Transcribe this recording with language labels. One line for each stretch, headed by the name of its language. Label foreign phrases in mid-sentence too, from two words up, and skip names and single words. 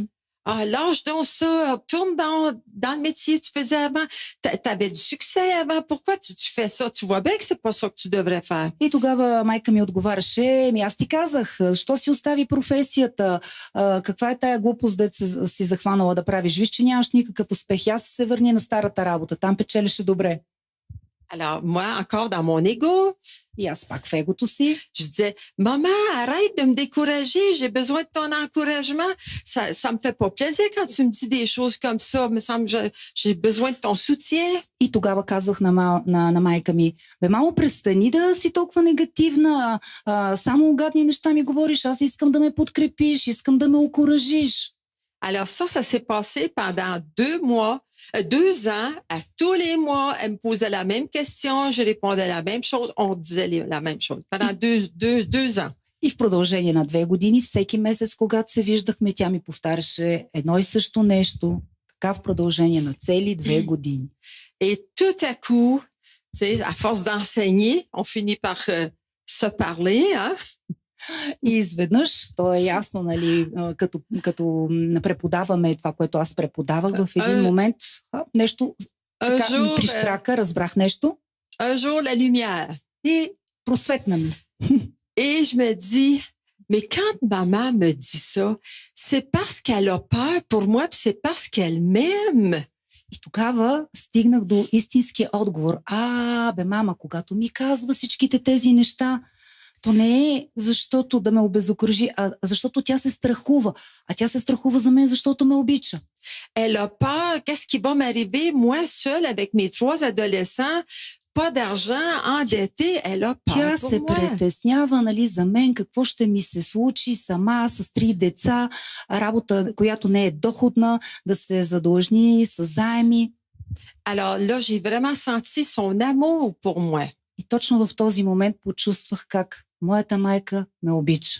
French: Lâche donc ça, retourne dans le métier que tu faisais avant. T'avais du succès avant, pourquoi tu fais ça? Tu vois bien que c'est pas ça que tu devrais faire.
Bulgarian: И тогава майка ми отговаряше: аз ти казах, защо си остави професията? Каква е тая глупост да си захванала да правиш? Виж, че нямаш никакъв успех. Аз се върни на старата работа, там печелеше добре.
French: Alors, moi, encore dans mon ego,
Bulgarian: и аз пак в егото си,
French: je disais: maman, arrête de me décourager, j'ai besoin de ton encouragement. Ça me fait pas plaisir quand tu me dis des choses comme ça. Me semble que j'ai besoin de ton soutien.
Bulgarian: И тогава казвах на майка ми: мамо, престани да си толкова негативна, само гадни неща ми говориш, аз искам да ме подкрепиш, искам да ме окуражиш.
French: Alors ça s'est passé pendant 2 ans, à tous les mois, elle me posait la même question, je répondais la même chose, on disait la même chose. Pendant 2 ans.
Bulgarian: И в продължение на 2 години, всеки месец, когато се виждахме, тя ми повтаряше едно и също нещо. Така в продължение на цели 2 години.
French: Et tout à coup, tu sais, à force d'enseigner, on finit par se parler, hein?
Bulgarian: И изведнъж, то е ясно, нали, като преподаваме това, което аз преподавах, в един момент нещо така ми прищрака, разбрах нещо.
French: Un jour, la lumière.
Bulgarian: И просветна ми.
French: Et je me dis, mais quand maman me dit ça, c'est parce qu'elle a peur pour moi, puis c'est parce qu'elle m'aime.
Bulgarian: И тогава стигнах до истинския отговор. Мама, когато ми казва всичките тези неща, то не е защото да ме обезокружи, а защото тя се страхува. А тя се страхува за мен, защото ме обича.
French: Elle a peur, qu'est-ce qui va m'arriver, moi seule avec mes 3 adolescents, pas d'argent, endetté, elle a peur
Bulgarian: тя
French: pour
Bulgarian: се
French: moi.
Bulgarian: притеснява, нали, за мен, какво ще ми се случи сама с 3 деца, работа, която не е доходна, да се задлъжни с заеми.
French: Alors là, j'ai vraiment senti son amour pour moi.
Bulgarian: И точно в този момент почувствах как моята майка ме обича.